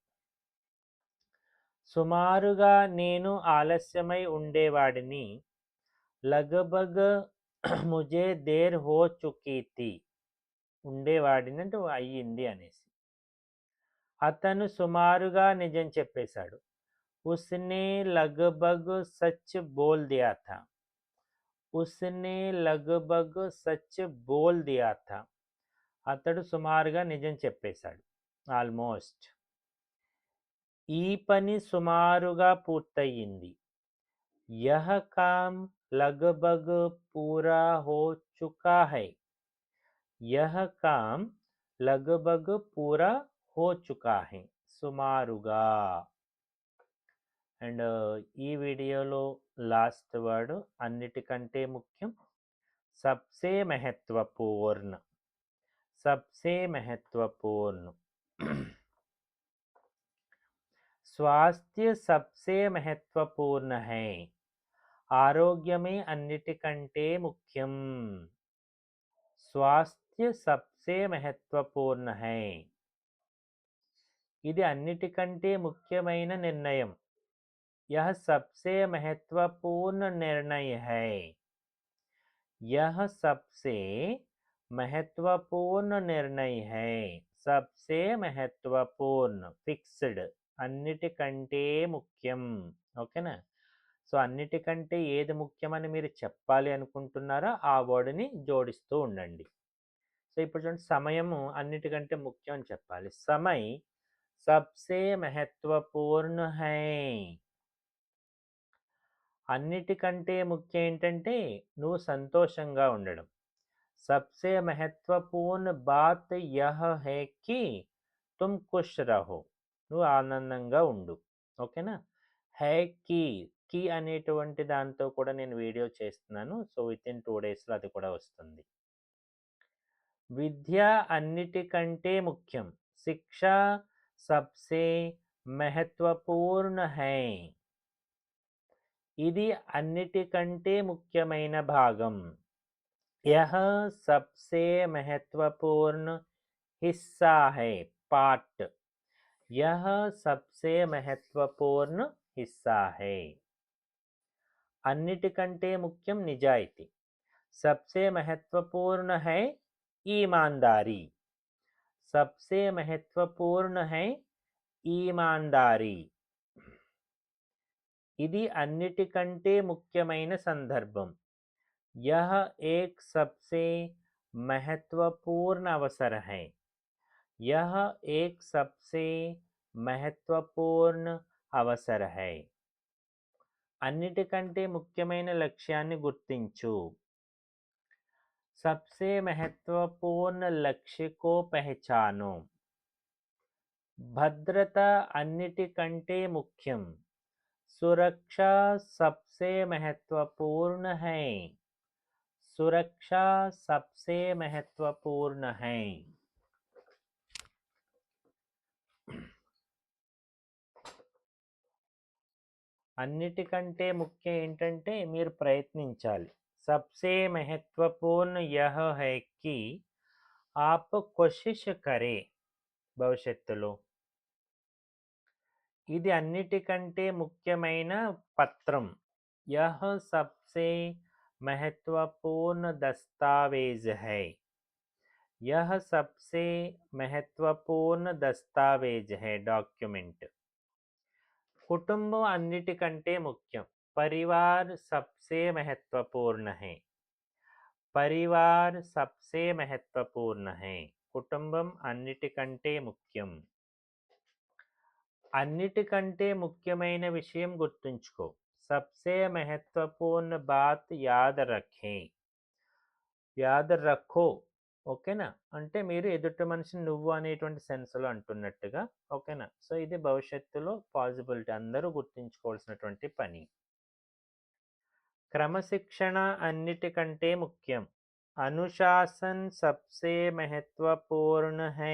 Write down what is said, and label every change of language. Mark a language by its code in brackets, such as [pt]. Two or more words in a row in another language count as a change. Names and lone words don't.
[te] సుమారుగా నేను ఆలస్యమై ఉండేవాడిని. [hi] लगभग मुझे देर हो चुकी थी. [te] ఉండేవాడిని అంటే అయ్యింది అనేసి. అతను సుమారుగా నిజం చెప్పేశాడు. [hi] उसने लगभग सच बोल दिया था. उसने लगभग सच बोल दिया था. [te] అతడు సుమారుగా నిజం చెప్పేశాడు. ఆల్మోస్ట్. ఈ పని సుమారుగా పూర్తయింది. [hi] यह काम लगभग पूरा हो चुका है. यह काम लगभग पूरा हो चुका है. [te] సుమారుగా. అండ్ ఈ వీడియోలో [en] last word [te] అన్నిటికంటే ముఖ్యం. [hi] सबसे महत्वपूर्ण. सबसे महत्वपूर्ण. स्वास्थ्य सबसे महत्वपूर्ण है. [te] ఆరోగ్యమే అన్నిటికంటే ముఖ్యం. [hi] स्वास्थ्य सबसे महत्वपूर्ण है. [te] ఇది అన్నిటికంటే ముఖ్యమైన నిర్ణయం. [hi] यह सबसे महत्वपूर्ण निर्णय है. यह सबसे महत्वपूर्ण निर्णय है. सबसे महत्वपूर्ण [te] ఫిక్స్డ్ అన్నిటికంటే ముఖ్యం. ఓకేనా? సో అన్నిటికంటే ఏది ముఖ్యమని మీరు చెప్పాలి అనుకుంటున్నారో ఆ వర్డ్ని జోడిస్తూ ఉండండి. సో ఇప్పుడు చూడండి, సమయము అన్నిటికంటే ముఖ్యం అని చెప్పాలి. [hi] समय सबसे महत्वपूर्ण है. [te] అన్నిటికంటే ముఖ్యం ఏంటంటే నువ్వు సంతోషంగా ఉండడం. [hi] सबसे महत्वपूर्ण बात यह है कि तुम खुश रहो. [te] నువ్వు ఆనందంగా ఉండు. ఓకేనా? హై కి అనేటువంటి దాంతో కూడా నేను వీడియో చేస్తున్నాను. సో [en] with in 2 days [te] అది కూడా వస్తుంది. విద్య అన్నిటికంటే ముఖ్యం. [hi] शिक्षा सबसे महत्वपूर्ण है. [te] ఇది అన్నిటికంటే ముఖ్యమైన భాగం. [hi] यह सबसे महत्वपूर्ण हिस्सा है. पार्ट. यह सबसे महत्वपूर्ण हिस्सा है. [te] అన్నిటికంటే ముఖ్యం నిజాయితీ. [hi] सबसे महत्वपूर्ण है ईमानदारी. सबसे महत्वपूर्ण है ईमानदारी. [te] ఇది అన్నిటికంటే ముఖ్యమైన సందర్భం. [hi] यह एक सबसे महत्वपूर्ण अवसर है. यह एक सबसे महत्वपूर्ण अवसर है. [te] అన్నిటికంటే ముఖ్యమైన లక్ష్యాన్ని గుర్తించు. [hi] सबसे महत्वपूर्ण लक्ष्य को पहचानो. [te] భద్రత అన్నిటికంటే ముఖ్యం. [hi] सुरक्षा सबसे महत्वपूर्ण है. सुरक्षा सबसे महत्वपूर्ण है. [te] అన్నిటికంటే ముఖ్యం ఏంటంటే మీరు ప్రయత్నించాలి. [hi] सबसे महत्वपूर्ण यह है कि आप कोशिश करें. [te] భవిష్యత్తులో ఇది అన్నిటికంటే ముఖ్యమైన పత్రం. [hi] यह सबसे महत्वपूर्ण दस्तावेज है. यह सबसे महत्वपूर्ण दस्तावेज है. [te] डॉक्यूमेंट. कुटुंबం అన్నిటికంటే ముఖ్యం. [hi] परिवार सबसे महत्वपूर्ण है. परिवार सबसे महत्वपूर्ण है. [te] కుటుంబం అన్నిటికంటే ముఖ్యం. అన్నిటికంటే ముఖ్యమైన విషయం గుర్తుంచుకో. [hi] सबसे महत्वपूर्ण बात याद रखें. याद रखो. [te] ఓకేనా? అంటే మీరు ఎదుటి మనిషిని నువ్వు అనేటువంటి సెన్స్లో అంటున్నట్టుగా. ఓకేనా? సో ఇది భవిష్యత్తులో పాసిబిలిటీ, అందరూ గుర్తుంచుకోవాల్సినటువంటి పని. క్రమశిక్షణ అన్నిటికంటే ముఖ్యం. [hi] अनुशासन सबसे महत्वपूर्ण है.